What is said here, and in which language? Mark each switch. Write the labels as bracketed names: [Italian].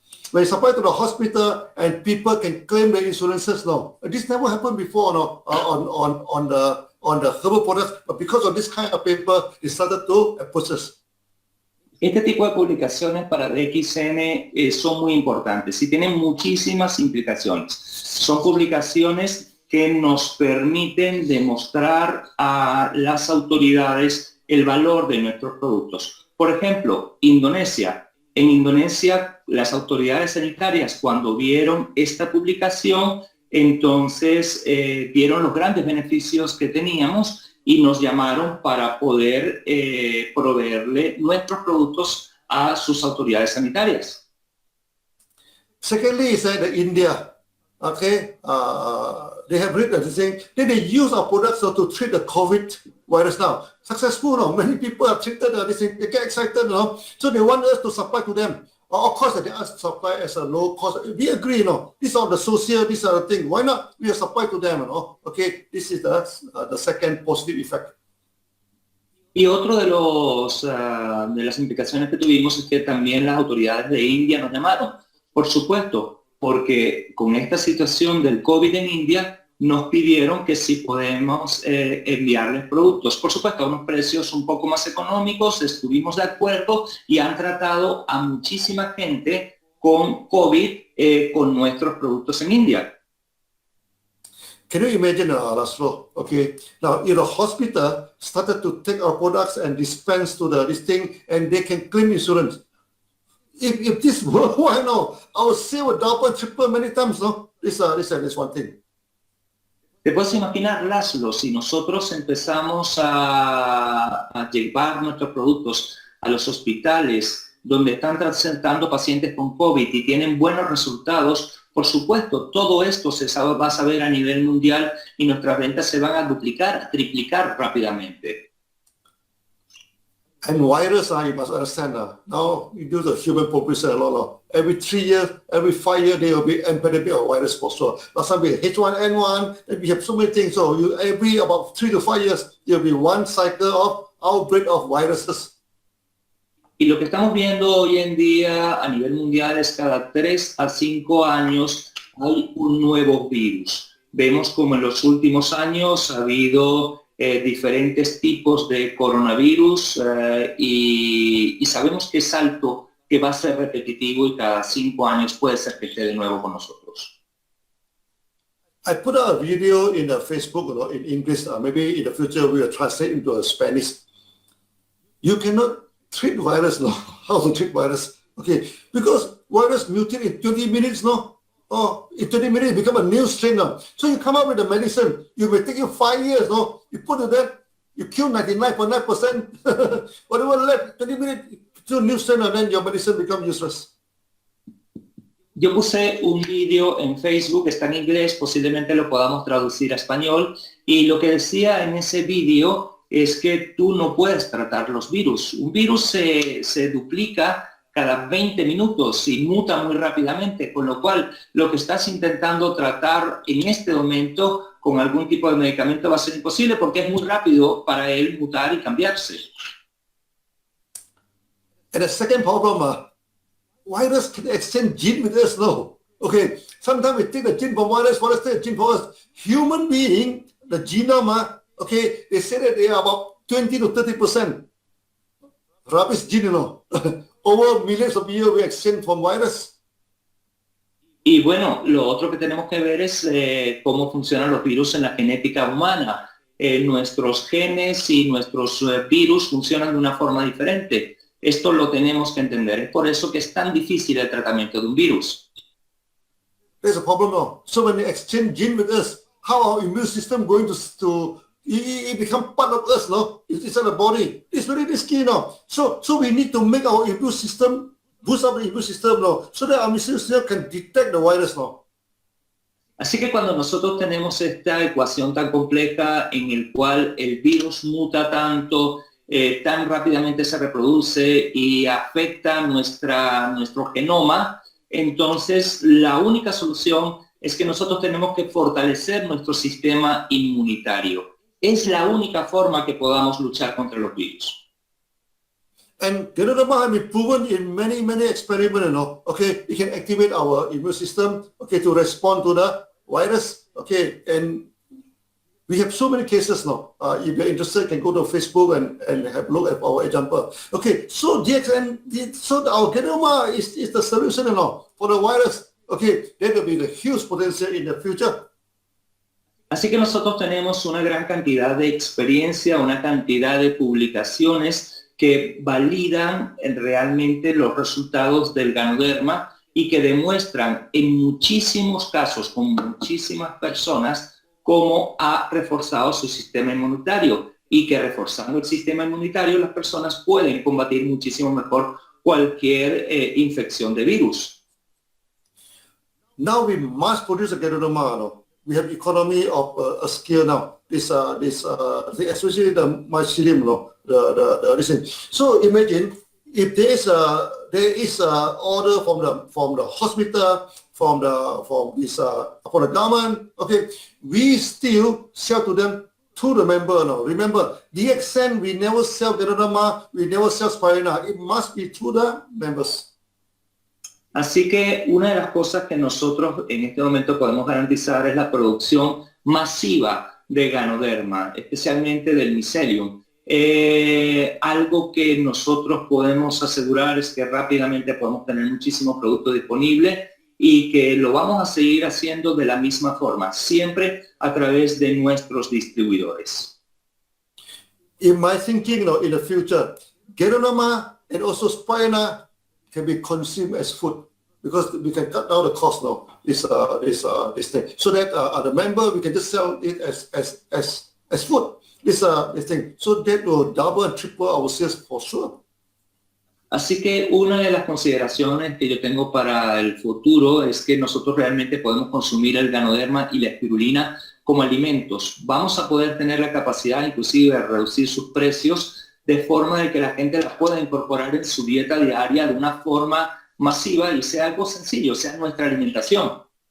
[English] When you supply to the hospital and people can claim their insurances, this never happened before, on the herbal products, but because of this kind of paper, they started to purchase. [Spanish] Este tipo de publicaciones para DXN son muy importantes y tienen muchísimas implicaciones. Son publicaciones que nos permiten demostrar a las autoridades el valor de nuestros productos. Por ejemplo, Indonesia. En Indonesia, las autoridades sanitarias, cuando vieron esta publicación, entonces vieron los grandes beneficios que teníamos y nos llamaron para poder proveerle nuestros productos a sus autoridades sanitarias. [English] Secondly, is that India, okay, they have written the thing, then they use our products to treat the COVID virus now. Successful, many people are treated, they get excited, so they want us to supply to them. Of course, they ask to supply as a low cost. We agree, these are the social, these are the things. Why not? We supply to them, okay, this is the second positive effect. [Spanish] Y otro de las implicaciones que tuvimos es que también las autoridades de India nos llamaron, por supuesto, porque con esta situación del COVID en India nos pidieron que si podemos enviarles productos, por supuesto a unos precios un poco más económicos. Estuvimos de acuerdo y han tratado a muchísima gente con COVID con nuestros productos en India. [English] Can you imagine, László? Okay, now if the hospital started to take our products and dispense to this thing, and they can claim insurance. If this were, why no? Our sale would double, triple many times, no? This one thing. [Spanish] Te puedes imaginar, László, si nosotros empezamos a llevar nuestros productos a los hospitales donde están tratando pacientes con COVID y tienen buenos resultados, por supuesto, todo esto va a saber a nivel mundial y nuestras ventas se van a duplicar, triplicar rápidamente. [English] And virus, you must understand, now you do the human population a lot. Every 3 years, every 5 years, there will be epidemic of virus for sure. Last time we had H1N1, and we have so many things. So every about 3 to 5 years, there will be one cycle of outbreak of viruses. [Spanish] Y lo que estamos viendo hoy en día a nivel mundial es cada 3 a 5 años hay un nuevo virus. Vemos como en los últimos años ha habido diferentes tipos de coronavirus y sabemos que es alto, que va a ser repetitivo y cada 5 años puede ser que esté de nuevo con nosotros. [English] I put out a video in Facebook, in English. Maybe in the future we will translate into Spanish. You cannot treat virus, how to treat virus. Okay, because virus mutate in 20 minutes, or in 20 minutes become a new strain. So you come up with a medicine. You may take you 5 years. You put it there, you kill 99.9%. Whatever left, 20 minutes to a new strain, and then your medicine becomes useless. [Spanish] Yo puse un vídeo en Facebook, está en inglés, posiblemente lo podamos traducir a español, y lo que decía en ese vídeo es que tú no puedes tratar los virus. Un virus se duplica cada 20 minutos y muta muy rápidamente, con lo cual lo que estás intentando tratar en este momento con algún tipo de medicamento va a ser imposible porque es muy rápido para él mutar y cambiarse. [English] And the second problem, virus can exchange gene with us, Okay, sometimes we take the gene from virus take the gene from us. Human being, the genome, okay, they say that they are about 20 to 30% rubbish gene, Over millions of years we exchange from virus. [Spanish] Y bueno, lo otro que tenemos que ver es cómo funcionan los virus en la genética humana. Nuestros genes y nuestros virus funcionan de una forma diferente. Esto lo tenemos que entender. Es por eso que es tan difícil el tratamiento de un virus. [English] There's a problem, So when they exchange gene with us, how our immune system going to it become part of us, It's inside the body. It's very risky, So we need to make our immune system, boost up the immune system, so that our immune system can detect the virus, [Spanish] Así que cuando nosotros tenemos esta ecuación tan compleja en el cual el virus muta tanto, tan rápidamente se reproduce y afecta nuestro genoma, entonces la única solución es que nosotros tenemos que fortalecer nuestro sistema inmunitario. Es la única forma que podamos luchar contra los virus. [English] And Ganodama has been proven in many experiments, Okay, it can activate our immune system, okay, to respond to the virus, okay, and we have so many cases now. If you're interested, you can go to Facebook and have a look at our example. Okay, so so our Ganodama is the solution, for the virus. Okay, there will be the huge potential in the future. [Spanish] Así que nosotros tenemos una gran cantidad de experiencia, una cantidad de publicaciones que validan realmente los resultados del ganoderma y que demuestran en muchísimos casos, con muchísimas personas, cómo ha reforzado su sistema inmunitario y que reforzando el sistema inmunitario las personas pueden combatir muchísimo mejor cualquier infección de virus. [English] Now we must produce a Ganodama, We have economy of a scale now. Especially the mycelium, this thing. So imagine if there is a order from the hospital, from the government. Okay, we still sell to them to the member. Remember, DXN we never sell Ganodama, we never sell Spirina. It must be to the members. [Spanish] Así que una de las cosas que nosotros en este momento podemos garantizar es la producción masiva de ganoderma, especialmente del mycelium. Algo que nosotros podemos asegurar es que rápidamente podemos tener muchísimos productos disponibles y que lo vamos a seguir haciendo de la misma forma, siempre a través de nuestros distribuidores. [English] In my thinking, in the future, Ganodama and also Spirina can be consumed as food because we can cut down the cost now. This thing, so that the member we can just sell it as food. This thing, so that will double and triple our sales for sure. [Spanish] Así que una de las consideraciones que yo tengo para el futuro es que nosotros realmente podemos consumir el ganoderma y la espirulina como alimentos. Vamos a poder tener la capacidad inclusive de reducir sus precios de forma de que la gente las pueda incorporar en su dieta diaria de una forma masiva y sea algo sencillo, sea nuestra alimentación.